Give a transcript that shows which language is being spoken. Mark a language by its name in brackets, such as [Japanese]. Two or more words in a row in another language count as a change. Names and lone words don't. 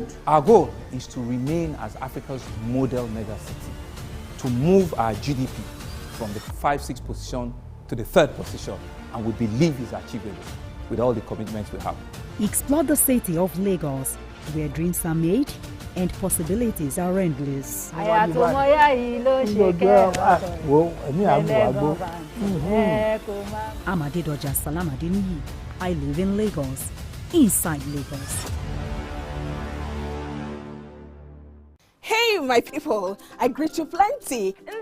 [English] Our goal is to remain as Africa's model megacity, to move our GDP from the 5-6 position to the 3rd position, and we believe is achievable with all the commitments we have. Explore the city of Lagos, where dreams are made and possibilities are endless. Amadidoja Salamadini. I live in Lagos, inside Lagos. Hey, my people, I greet you plenty.